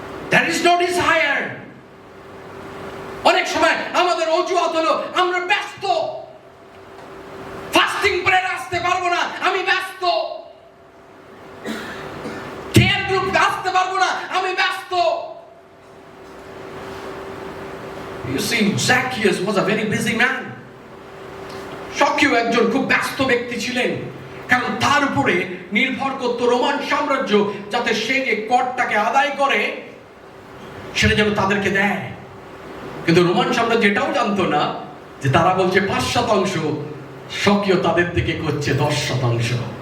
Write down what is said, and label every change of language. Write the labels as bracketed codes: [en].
[en] There is no desire. [bn] অনেক সময় আমাদের অজুহাত হলো আমরা ব্যস্ত, ফাস্টিং প্রেয়ার আসতে পারবো না, আমি ব্যস্ত, কেয়ার গ্রুপ আসতে পারবো না, আমি ব্যস্ত। [en] You see, Zacchaeus was a very busy man. [bn] শকিও একজন খুব ব্যস্ত ব্যক্তি ছিলেন, কারণ তার উপরে নির্ভর করত রোমান সাম্রাজ্য, যাতে সে যে করটাকে আদায় করে সেটা যেন তাদেরকে দেয়। কিন্তু রোমান সাম্রাজ্য এটাও জানতো না যে তারা বলছে 5%, শকিও তাদের থেকে করছে 10%।